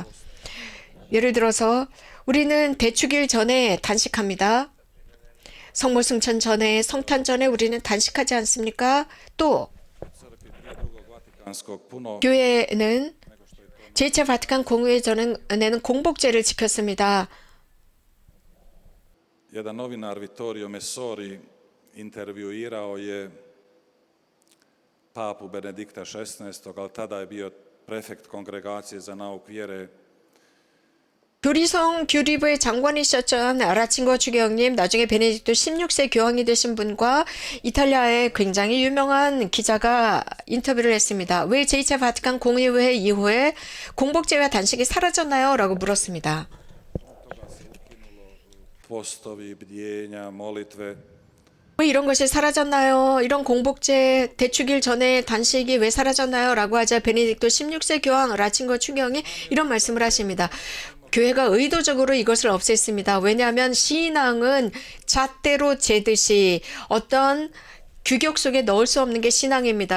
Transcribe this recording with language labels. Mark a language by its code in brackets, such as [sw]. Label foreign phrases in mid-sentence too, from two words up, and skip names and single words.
[ko] 예를 들어서 우리는 대축일 전에 단식합니다. 성모승천 전에, 성탄 전에 우리는 단식하지 않습니까? 또 [hr] Vatikanskog puno [ko] 교회는 제2차 바티칸 공의회 전에는 공복제를 지켰습니다. [hr] jedan novinar Vittorio Messori intervjuirao je papu Benedikta XVI, ali tada je bio prefekt kongregacije za nauk vjere. [ko] 교리성 교리부의 장관이셨던 라친거 주교님, 나중에 베네딕토 16세 교황이 되신 분과 이탈리아의 굉장히 유명한 기자가 인터뷰를 했습니다. 왜 제2차 바티칸 공의회 이후에 공복제와 단식이 사라졌나요? 라고 물었습니다. [hr] Postovi, bdjenja, molitve. [ko] 왜 이런 것이 사라졌나요? 이런 공복제 대축일 전에 단식이 왜 사라졌나요? 라고 하자 베네딕토 16세 교황 라친거 주교형이 이런 말씀을 하십니다. 교회가 의도적으로 이것을 없앴습니다. 왜냐하면 신앙은 잣대로 재듯이 어떤 규격 속에 넣을 수 없는 게 신앙입니다.